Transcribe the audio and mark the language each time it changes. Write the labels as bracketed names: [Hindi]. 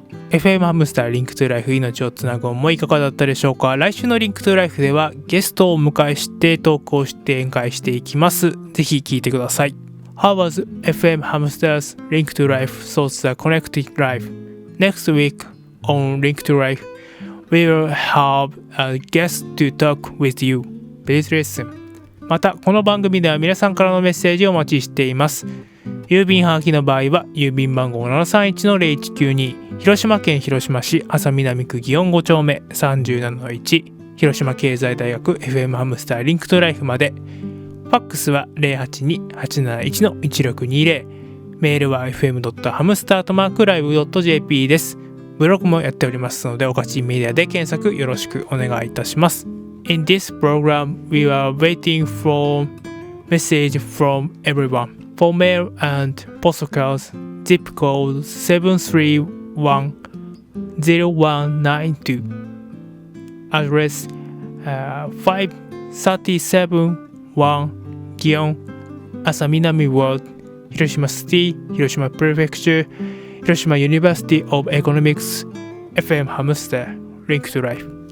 [Japanese] FM ハムスターリンクトゥライフ命をつなぐ思いいかがだったでしょうか。来週のリンクトゥライフではゲストをお迎えしてトークをして展開していきます。ぜひ聞いてください。 [English] How was FM ハムスターズ Link to Life Thoughts the Connected Life? Next week on Link to Life, we will have a guest to talk with you. Please listen. [Japanese] またこの番組では皆さんからのメッセージをお待ちしています。郵便はがきの場合は郵便番号 731-0192 広島県広島市安佐南区祇園5丁目 37-1 広島経済大学 FM ハムスターリンクトライフまで。ファックスは 082-871-1620。メールは fm.hamstar@live.jp です。ブログもやっておりますので、Okachin Mediaで検索よろしくお願いいたします。 [English] In this program, we are waiting for message from everyone.For mail and postcards, zip code 7310192. Address 5371 Gion, Asaminami Road, Hiroshima City, Hiroshima Prefecture, Hiroshima University of Economics, FM Hamu Star, Link to Life.